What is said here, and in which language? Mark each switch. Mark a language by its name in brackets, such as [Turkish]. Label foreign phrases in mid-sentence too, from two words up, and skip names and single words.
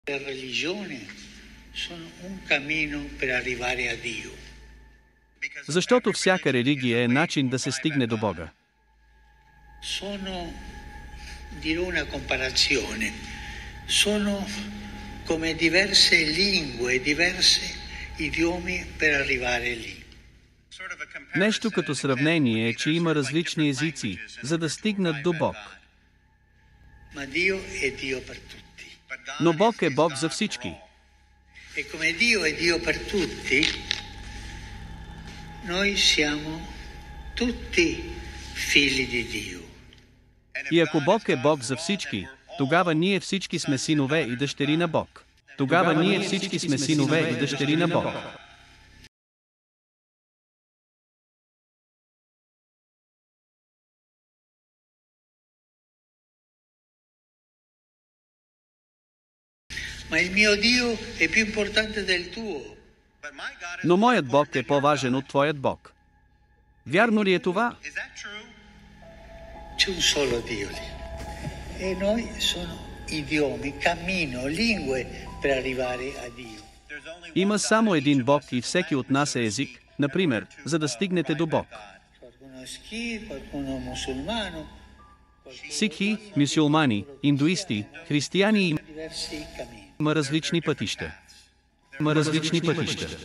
[Italian] Le religioni sono un cammino per arrivare a Dio. [Bulgarian] Защото всяка религия е начин да се стигне до Бога. [Italian] Sono, dirò una comparazione, sono come diverse lingue, diversi idiomi per arrivare lì. [Bulgarian] Нещо като сравнение е, че има различни езици, за да стигнат до Бог. [Italian] Ma Dio è Dio per tutti. [Bulgarian] Но Бог е Бог за всички. [Italian] E come Dio è Dio per tutti, noi siamo tutti figli di Dio. [Bulgarian] И ако Бог е Бог за всички, тогава ние всички сме синове и дъщери на Бог. Тогава ние всички сме синове и дъщери на Бог. [Italian] Ma il mio Dio è più importante del tuo. [Bulgarian] Но моят Бог е по-важен от твоят Бог. Вярно ли е това? [Italian] C'è un solo Dio lì. E noi sono idiomi, cammino, lingue per arrivare a Dio. [Bulgarian] Има само един Бог и всеки от нас е език, например, за да стигнете до Бог. [Italian] Qualcuno è sikh, qualcuno è musulmano, [Bulgarian] Сикхи, мюсюлмани, индуисти, християни [Italian] diversi cammini. [Bulgarian] има различни пътища. Има различни пътища.